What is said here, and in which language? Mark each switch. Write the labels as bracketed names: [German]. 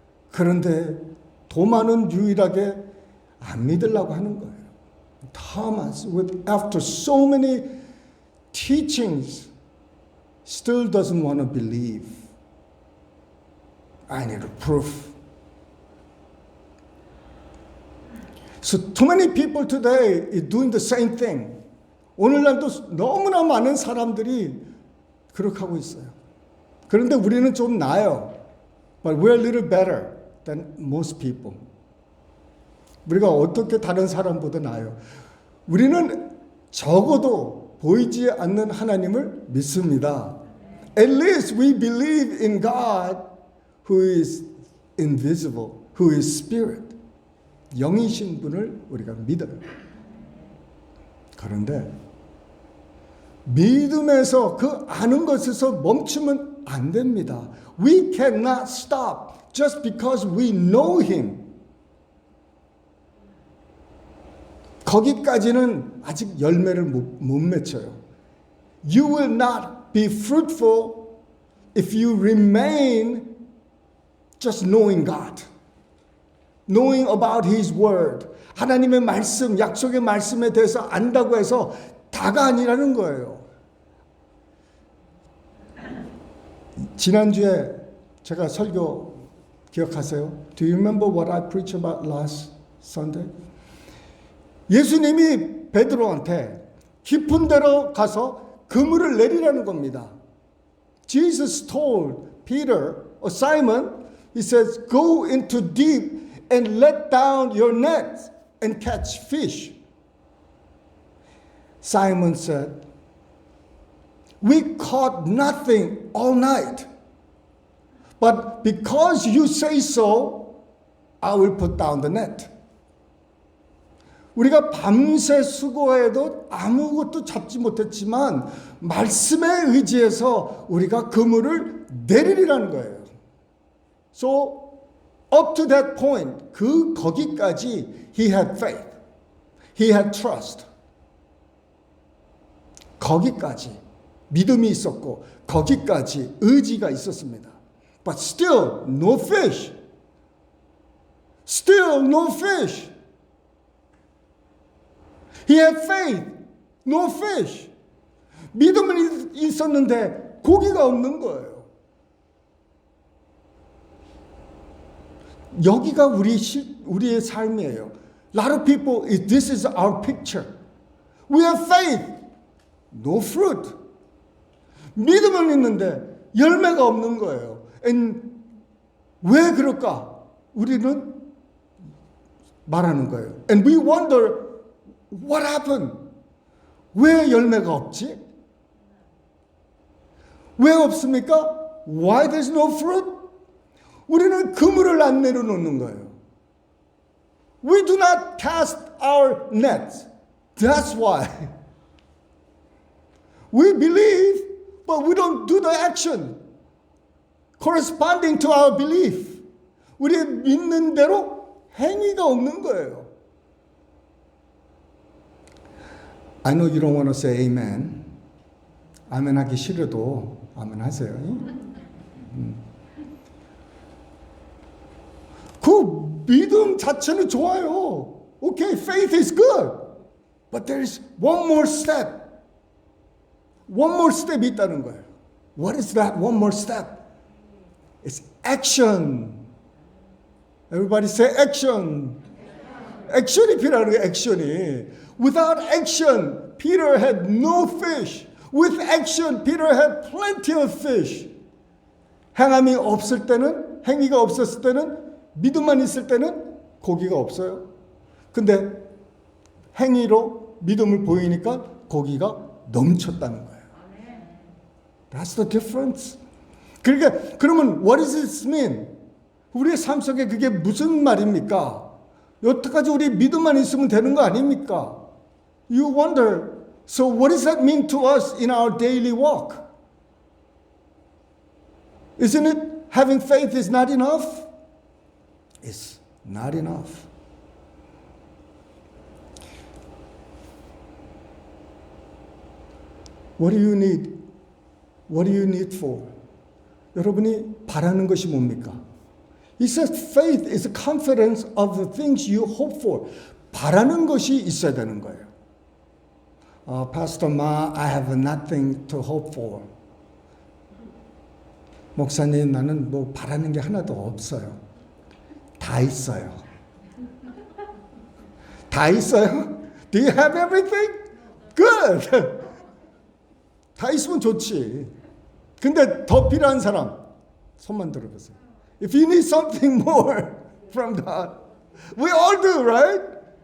[Korean] 그런데 도마는 유일하게 안 믿으려고 하는 거예요. [English] Thomas, after so many teachings, still doesn't want to believe. I need a proof. So too many people today is doing the same thing. [Korean] 오늘날도 너무나 많은 사람들이 그렇게 하고 있어요. 그런데 우리는 좀 나아요. [English] But we're a little better than most people. [Korean] 우리가 어떻게 다른 사람보다 나아요? 우리는 적어도 보이지 않는 하나님을 믿습니다. [English] At least we believe in God who is invisible, who is spirit. [Korean] 영이신 분을 우리가 믿어요. 그런데 믿음에서 그 아는 것에서 멈추면 안 됩니다. [English] We cannot stop just because we know Him. [Korean] 거기까지는 아직 열매를 못 맺혀요. [English] You will not be fruitful if you remain just knowing God. Knowing about His Word. [Korean] 하나님의 말씀, 약속의 말씀에 대해서 안다고 해서 다가 아니라는 거예요. 지난주에 제가 설교 기억하세요? [English] Do you remember what I preached about last Sunday? [Korean] 예수님이 베드로한테 깊은 데로 가서 그물을 내리라는 겁니다. [English] Jesus told Peter or Simon, He says, go into deep and let down your net and catch fish. Simon said, we caught nothing all night. But because you say so, I will put down the net. [Korean] 우리가 밤새 수고해도 아무것도 잡지 못했지만 말씀에 의지해서 우리가 그물을 내리리라는 거예요. [English] So up to that point, [Korean] 거기까지 [English] he had faith. He had trust. [Korean] 거기까지 믿음이 있었고 거기까지 의지가 있었습니다. [English] But still no fish. Still no fish. He had faith. No fish. [Korean] 믿음은 있었는데 고기가 없는 거예요. 여기가 우리의 삶이에요. [English] A lot of people, this is our picture. We have faith, no fruit. [Korean] 믿음은 있는데 열매가 없는 거예요. [English] And [Korean] 왜 그럴까? 우리는 말하는 거예요. [English] And we wonder, what happened? [Korean] 왜 열매가 없지? 왜 없습니까? [English] Why there's no fruit? [Korean] 우리는 그물을 안 내려놓는 거예요. [English] We do not cast our nets. That's why. We believe, but we don't do the action corresponding to our belief. [Korean] 우리 믿는 대로 행위가 없는 거예요. [English] I know you don't want to say amen. [Korean] 아멘 하기 싫어도 아멘 하세요. 그 믿음 자체는 좋아요. [English] Okay, faith is good. But there is one more step. One more step이 [Korean] 있다는 거예요. [English] What is that one more step? It's action. Everybody say action. [Korean] 액션이 필요한 거예요. 액션이. [English] Without action, Peter had no fish. With action, Peter had plenty of fish. [Korean] 행함이 없을 때는, 행위가 없었을 때는, 믿음만 있을 때는 고기가 없어요. 근데 행위로 믿음을 보이니까 고기가 넘쳤다는 거예요. [English] That's the difference. [Korean] 그러니까 그러면 [English] what does this mean? [Korean] 우리의 삶 속에 그게 무슨 말입니까? 여태까지 우리 믿음만 있으면 되는 거 아닙니까? [English] You wonder, so what does that mean to us in our daily walk? Isn't it having faith is not enough? It's not enough. What do you need? What do you need for? [Korean] 여러분이 바라는 것이 뭡니까? [English] He says faith is confidence of the things you hope for. [Korean] 바라는 것이 있어야 되는 거예요. [English] Pastor Ma, I have nothing to hope for. [Korean] 목사님, 나는 뭐 바라는 게 하나도 없어요. 다 있어요. 다 있어요? [English] Do you have everything? Good. [Korean] 다 있으면 좋지. 근데 더 필요한 사람 손만 들어보세요. [English] If you need something more from God, we all do, right?